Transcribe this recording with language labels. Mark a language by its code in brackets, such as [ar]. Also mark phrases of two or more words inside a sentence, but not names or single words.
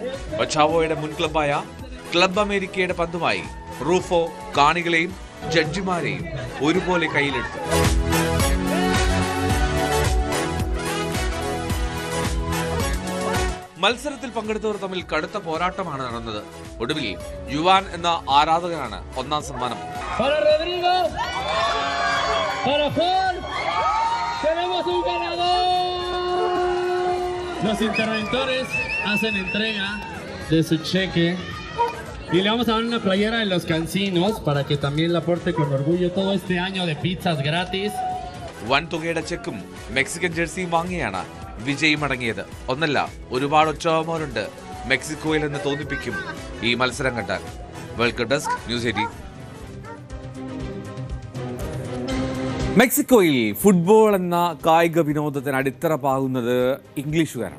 [ml] ഒച്ചാവോയുടെ മുൻ ക്ലബായ ക്ലബ് അമേരിക്കയുടെ പന്തുമായി റൂഫോ കാണികളെയും ജഡ്ജിമാരെയും ഒരുപോലെ കയ്യിലെടുത്തു. മത്സരത്തിൽ പങ്കെടുത്തവർ തമ്മിൽ കടുത്ത പോരാട്ടമാണ് നടന്നത്. ഒടുവിൽ യുവാൻ എന്ന ആരാധകനാണ് ഒന്നാം സമ്മാനം. [es] Los interventores hacen entrega de su cheque y le vamos a dar una playera de los Cancinos para que también la porte con orgullo todo este año de pizzas gratis. [ml] വൻ തുകയുടെ ചെക്കും മെക്സിക്കൻ ജേഴ്സിയും വാങ്ങിയാണ് വിജയ് മടങ്ങിയത്. ഒന്നല്ല, ഒരുപാട് ഒച്ചാവോമാരുണ്ട് മെക്സിക്കോയിൽ എന്ന് തോന്നിപ്പിക്കും ഈ മത്സരം കണ്ടാൽ. വേൾഡ് കപ്പ് ഡെസ്ക്, ന്യൂസ് 18. മെക്സിക്കോയിൽ ഫുട്ബോൾ എന്ന കായിക വിനോദത്തിന് അടിത്തറ പാകുന്നത് ഇംഗ്ലീഷുകാരാണ്.